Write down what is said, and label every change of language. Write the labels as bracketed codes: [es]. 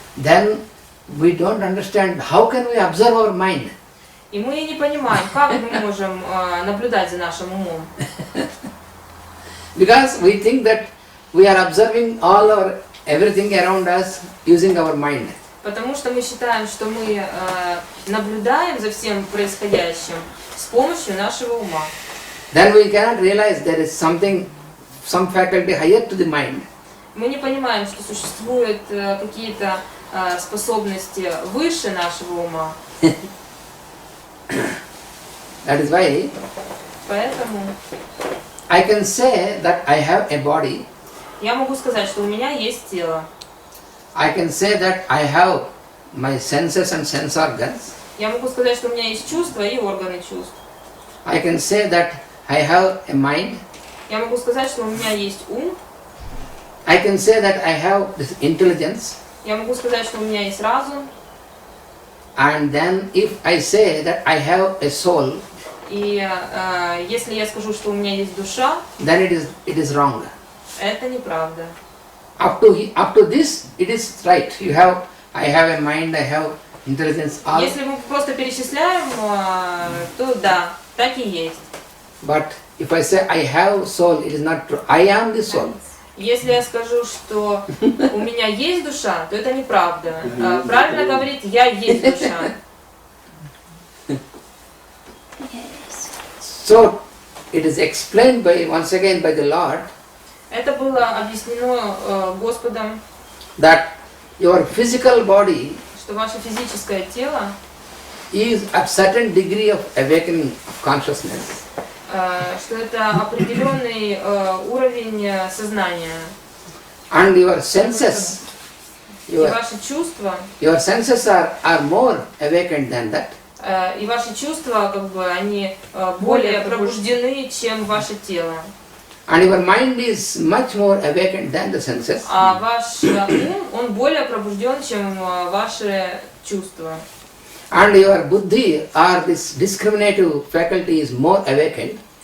[en] Then we don't understand how can we observe our mind. [ru] И мы не понимаем, как мы можем наблюдать за нашим умом. [en] Because we think that we are observing everything around us using our mind. [ru] Потому что мы считаем, что мы наблюдаем за всем происходящим с помощью нашего ума. [en] Then we cannot realize there is some faculty higher to the mind. [ru] Мы не понимаем, что существуют какие-то способности выше нашего ума. [en] That is why [ru] Поэтому [en] I can say that I have a body. [ru] я могу сказать, что у меня есть тело. [en] I can say that I have my senses and sense organs. [ru] Я могу сказать, что у меня есть чувства и органы чувств. [en] I can say that I have a mind. [ru] Я могу сказать, что у меня есть ум. [en] I can say that I have this intelligence. [ru] Я могу сказать, что у меня есть разум. [en] And then if I say that I have a soul, [ru] И если я скажу, что у меня есть душа, [en] then it is wrong. [ru] это неправда. [en] Up to this, it is right. I have a mind, I have intelligence. All. [ru] Если мы просто перечисляем, то да, так и есть. [en] But if I say I have soul, it is not true. I am the soul. [ru] Если я скажу, что у меня есть душа, то это неправда. Правильно говорить, я есть душа. [en] So it is explained once again by the Lord. [ru] Это было объяснено Господом, [en] that your physical body [ru] что ваше физическое тело [en] is a certain degree of awakening of consciousness. [ru] Что это определенный уровень сознания. [en] And your senses, [ru] И ваши чувства, [en] your senses are more awakened than that. [ru] И ваши чувства, как бы, они более пробуждены, чем ваше тело. [en] And your mind is much more awakened than the senses. [ru] А ваш ум, он более пробужден, чем ваши чувства. [en] And your buddhi, or this discriminative faculty, is more awakened.